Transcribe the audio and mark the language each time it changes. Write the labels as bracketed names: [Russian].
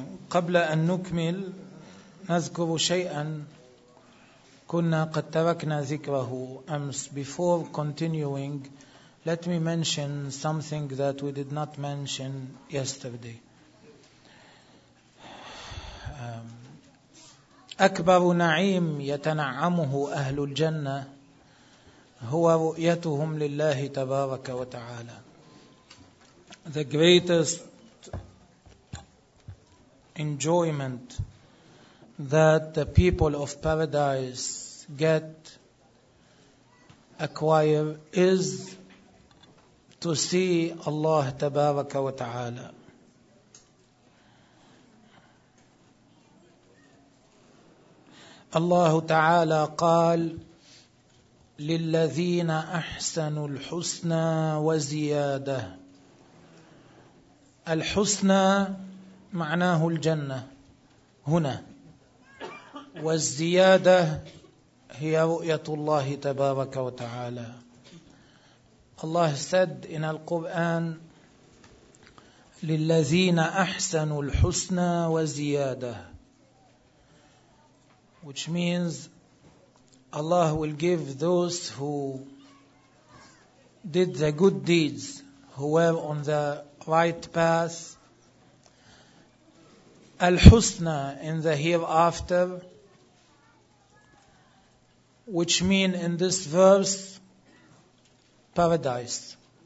[Arabic] قبل أن نكمل نذكر شيئا كنا قد تركنا ذكره أمس. [English] Before continuing, let me mention something that we did not mention yesterday. [Arabic] أكبر نعيم يتنعمه أهل الجنة هو رؤيتهم لله تبارك وتعالى. [English] The greatest enjoyment that the people of paradise get, acquire, is to see Allah [Arabic] تبارك وتعالى. الله تعالى قال للذين أحسنوا الحسنى وزيادة. الحسنى معناه الجنة هنا، والزيادة هي رؤية الله تبارك وتعالى. الله [English] said in the Quran [Arabic] للذين أحسنوا الحسنى وزيادة، [English] which means Allah will give those who did the good deeds, who were on the right path, الحسنى in the hereafter, which mean in this verse paradise.